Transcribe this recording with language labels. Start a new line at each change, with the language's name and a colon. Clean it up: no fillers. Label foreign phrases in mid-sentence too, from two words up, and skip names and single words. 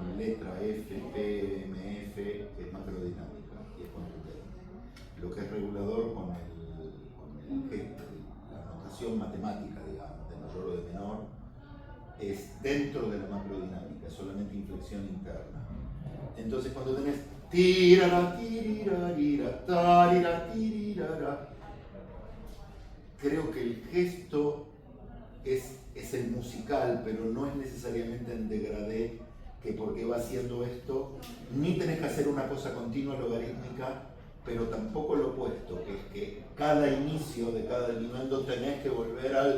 Spanish: letra F, P, M, F es macrodinámica y es contundente. Lo que es regulador con la notación matemática, digamos, de mayor o de menor, es dentro de la macrodinámica, es solamente inflexión interna. Entonces cuando tenés tirara, tirirarira, tarira, tirirara, creo que el gesto es el musical, pero no es necesariamente en degradé, que porque va haciendo esto, ni tenés que hacer una cosa continua logarítmica, pero tampoco lo opuesto, que es que cada inicio de cada diminuendo tenés que volver al...